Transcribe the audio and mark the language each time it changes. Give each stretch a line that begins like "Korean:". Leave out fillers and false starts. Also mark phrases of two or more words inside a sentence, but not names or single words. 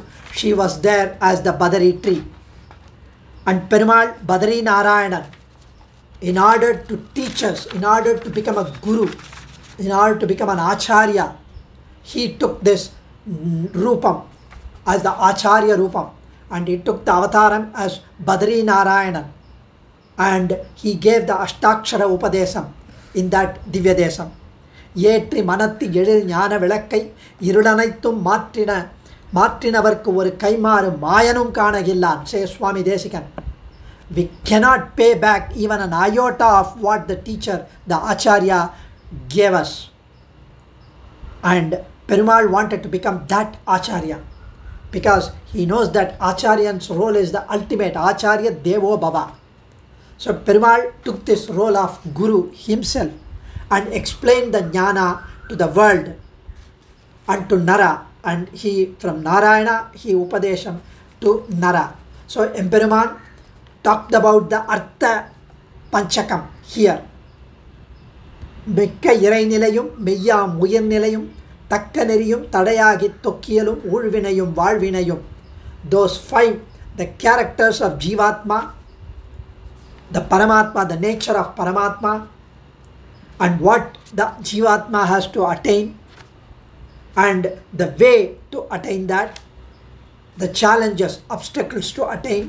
English: She was there as the Badari tree. And Perumal, Badri Narayan, in order to teach us, in order to become a guru, in order to become an Acharya, he took this Rupam as the
Sanskrit: आचार्य रूपम्,
English: and he took the Avataram as Badri Narayan, and he gave the
Sanskrit: अष्टाक्षर उपदेशम्
English: in that Divyadesam.
Tamil: ஏற்றி மனத்து எழில் ஞான விளக்கை இருளனைத்தும் மாற்றினவர்க்கு ஒரு கைம்மாறு மாயனும் காணகில்லான்,
English: says Swami Desikan. We cannot pay back even an iota of what the teacher, the Acharya, gave us. And Perumal wanted to become that Acharya, because he knows that Acharyan's role is the ultimate.
Sanskrit: आचार्य देवो भव.
English: So Perumal took this role of Guru himself and explained the Jnana to the world and to Nara. And he, from Narayana, he Upadesham to Nara. So Emperuman talked about the Artha Panchakam here.
Tamil: மிக்க இறை நிலையும், மெய்யாம் உயிர் நிலையும், தக்க நெறியும், தடையாகி தொக்கியலும், ஊழ்வினையும், வாழ்வினையும்.
English: Those 5, the characters of Jivatma, the Paramatma, the nature of Paramatma, and what the Jivatma has to attain, and the way to attain that, the challenges, obstacles to attain.